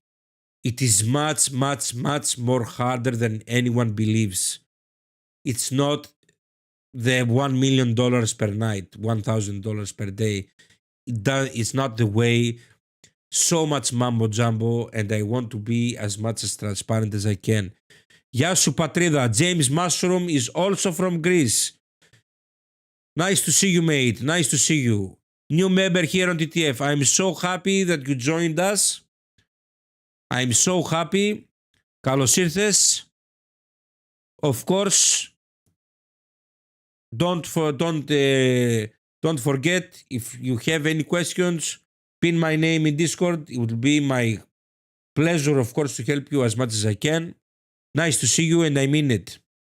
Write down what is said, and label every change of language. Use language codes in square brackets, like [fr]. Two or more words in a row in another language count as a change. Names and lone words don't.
[en] It is much more harder than anyone believes. It's not the $1 million per night, $1,000 per day. It's not the way. So much mambo jumbo, and I want to be as much as transparent as I can. [el] Γεια σου πατρίδα. [en] James Mushroom is also from Greece. Nice to see you, mate. Nice to see you. New member here on TTF. I'm so happy that you joined us. I'm so happy. [el] Καλώς ήρθες. [en] Of course, don't forget, if you have any questions, pin my name in Discord. It will be my pleasure, of course, to help you as much as I can. Nice to see you, and I mean it.